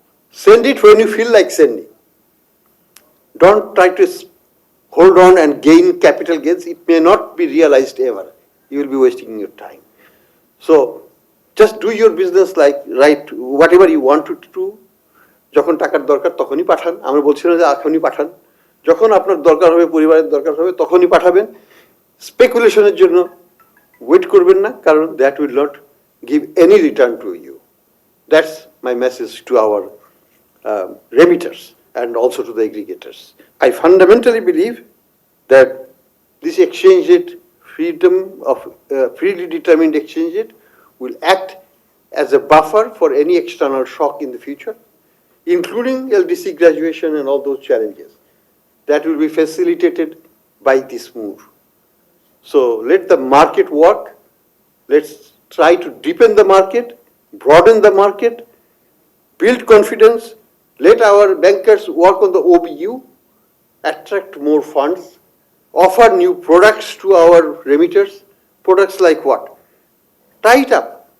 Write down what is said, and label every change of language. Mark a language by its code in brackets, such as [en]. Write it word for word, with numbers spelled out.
[en] Send it when you feel like sending. Don't try to hold on and gain capital gains. It may not be realized ever. You will be wasting your time. So just do your business like right, whatever you want to do. [bn] যখন টাকার দরকার তখনই পাঠান, আমরা বলছি না যে এখনই পাঠান, যখন আপনার দরকার হবে, পরিবারের দরকার হবে তখনই পাঠাবেন। স্পেকুলেশনের জন্য ওয়েট করবেন না, কারণ [en] That will not give any return to you. That's my message to our remitters and also to the aggregators. I fundamentally believe that this exchange rate, freedom of freely determined exchange rate will act as a buffer for any external shock in the future, including L D C graduation and all those challenges. That will be facilitated by this move. So let the market work. Let's try to deepen the market, broaden the market, build confidence. Let our bankers work on the O B U, attract more funds, offer new products to our remitters. Products like what? Tie it up.